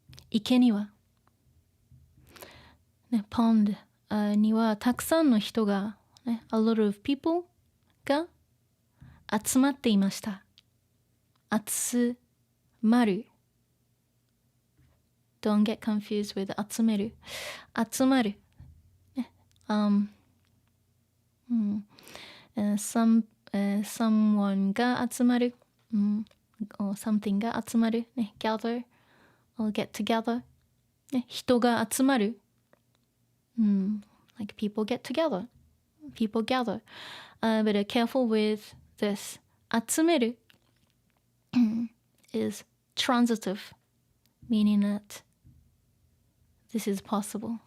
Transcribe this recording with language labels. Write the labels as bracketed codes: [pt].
[ja] 池には、 [en] pond [ja] にはたくさんの人が、 [en] a lot of people [ja] が集まっていました。集まる。 [en] Don't get confused with [ja] 集める。集まる。 [en] someone [ja] が集まる。 or [en] something [ja] が集まる。 [en] gather or get together。 [ja] 人が集まる。 [en] like people get together. People gather. But careful with this. 集めるis transitive, meaning that this is possible.